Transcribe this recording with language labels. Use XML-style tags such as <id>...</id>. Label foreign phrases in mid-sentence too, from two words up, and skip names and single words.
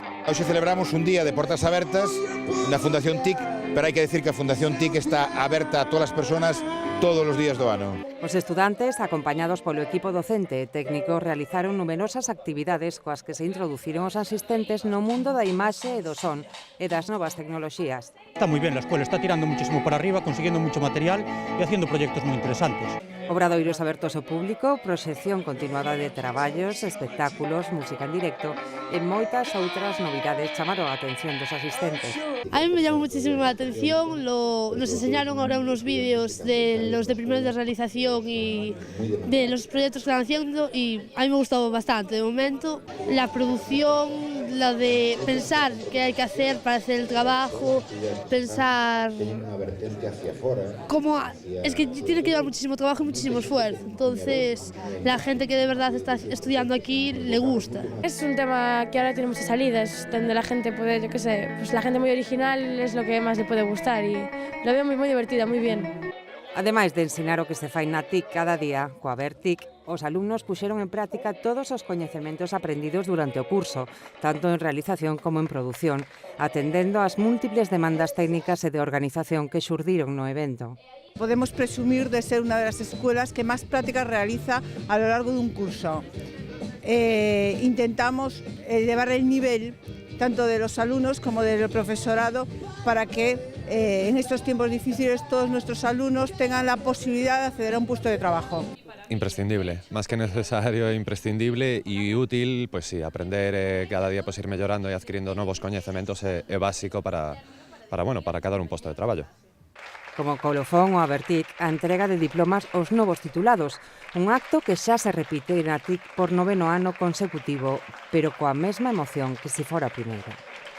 <gl>Hoxe celebramos un día de portas abertas na Fundación TIC, pero hai que decir que a Fundación TIC está aberta a todas as persoas todos os días do ano. Os estudantes, acompañados polo equipo docente e técnico, realizaron numerosas actividades coas que se introduciron os asistentes no mundo da imaxe e do son e das novas tecnoloxías. Está moi ben,</gl> <es>a escuela está tirando muchísimo para arriba, consiguiendo mucho material e haciendo proyectos moi interesantes.</es> <gl>Obradoiros abertos ao público, proxección continuada de traballos, espectáculos, música en directo e moitas outras novidades chamaron a atención dos asistentes.</gl> <es>A mí me llamó muchísimo la atención, nos enseñaron ahora unos vídeos de los de primeros de realización y de los proyectos que están haciendo y a mí me gustó bastante. De momento, la producción, la de pensar qué hay que hacer para hacer el trabajo, pensar cómo... Es que tiene que llevar muchísimo trabajo y muchísimo esfuerzo, entonces la gente que de verdad está estudiando aquí le gusta. Es un tema que ahora tiene muchas salidas, donde la gente puede, yo qué sé, pues la gente muy original es lo que más le puede gustar y lo veo moi divertida, moi bien.</es> <gl>Ademais de ensinar o que se fai na TIC cada día, coa VerTIC, os alumnos puxeron en práctica todos os coñecementos aprendidos durante o curso, tanto en realización como en produción, atendendo ás múltiples demandas técnicas e de organización que xurdiron no evento.</gl> <es>Podemos presumir de ser una de las escuelas que más prácticas realiza a lo largo de un curso. Intentamos elevar el nivel tanto de los alumnos como del profesorado para que en estos tiempos difíciles todos nuestros alumnos tengan la posibilidad de acceder a un puesto de trabajo. Imprescindible, más que necesario, imprescindible y útil, pues sí, aprender cada día</es> <gl>pues ir mellorando e adquirindo novos coñecementos é básico para cadar un posto de traballo. Como colofón o VerTIC, a entrega de diplomas aos novos titulados, un acto que xa se repite na TIC por 9º ano consecutivo, pero coa mesma emoción que se fora primeiro.</gl>